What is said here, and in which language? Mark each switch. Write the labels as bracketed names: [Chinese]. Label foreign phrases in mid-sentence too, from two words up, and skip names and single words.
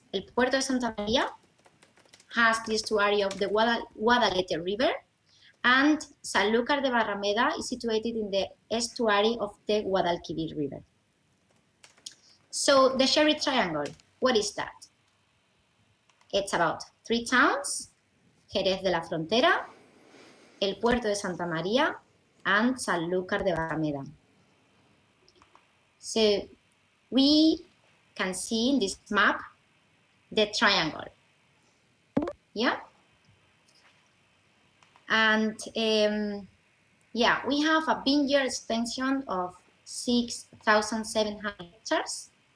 [English] El Puerto de Santa Maria has the estuary of the Guadalete River, and Sanlúcar de Barrameda is situated in the estuary of the Guadalquivir River. So the Sherry Triangle, what is that? It's about three towns, Jerez de la Frontera, El Puerto de Santa Maria, and Sanlúcar de Barrameda. So we can see in this map the triangle. Yeah. And yeah, we have a vineyard extension of 6,700 hectares.